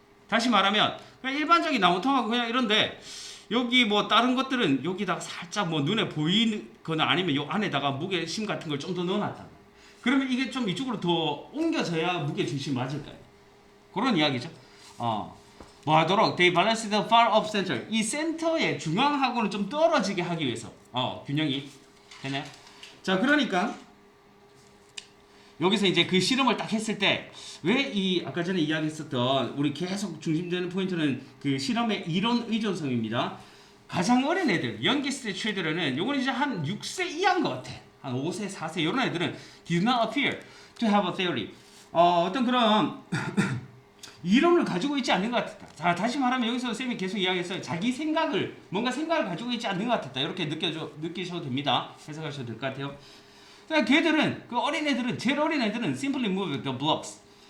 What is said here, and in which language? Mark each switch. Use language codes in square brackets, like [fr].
[ko] 다시 말하면 그냥 일반적인 나무통하고 그냥 이런데, 여기 뭐 다른 것들은 여기다가 살짝 뭐 눈에 보이거나 아니면 요 안에다가 무게심 같은 걸 좀 더 넣어놨다. 그러면 이게 좀 이쪽으로 더 옮겨져야 무게 중심이 맞을 거예요. 그런 이야기죠. 뭐 하도록 [en] they balanced far off center. [ko] 이 센터의 중앙하고는 좀 떨어지게 하기 위해서 균형이 되나요? 자, 그러니까 여기서 이제 그 실험을 딱 했을 때 왜 이 아까 전에 이야기했었던 우리 계속 중심되는 포인트는 그 실험의 이론 의존성입니다. 가장 어린 애들, [en] youngest children [ko] 은 요건 이제 한 6세 이하인 것 같아. 한 5세, 4세 이런 애들은 [en] did not appear to have a theory. [ko] 어떤 그런 이론을 가지고 있지 않는 것 같았다. 자, 다시 말하면 여기서 쌤이 계속 이야기했어요. 자기 생각을, 뭔가 생각을 가지고 있지 않는 것 같았다. 이렇게 느끼셔도 됩니다. 해석하셔도 될 것 같아요. 자, 걔들은, 그 어린애들은, 제일 어린애들은 [en] simply moved the blocks.